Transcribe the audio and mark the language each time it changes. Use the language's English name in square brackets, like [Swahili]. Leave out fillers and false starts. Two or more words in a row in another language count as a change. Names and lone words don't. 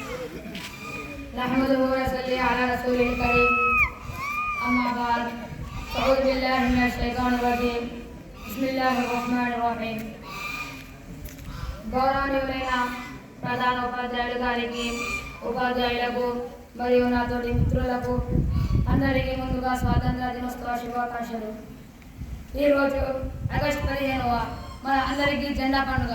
[Arabic] نحمده و نصلي على رسوله الكريم أما بعد أعوذ بالله من الشيطان الرجيم بسم الله الرحمن الرحيم [Telugu] గౌరవనీయులైన ప్రధాన ఉపాధ్యాయులు గారికి ఉపాధ్యాయులకు మరియు నాతోటి మిత్రులకు అందరికీ ముందుగా స్వాతంత్ర దినోత్సవ శుభాకాంక్షలు. ఈరోజు ఆగస్టు 15వ మన అందరికీ జెండా పండుగ.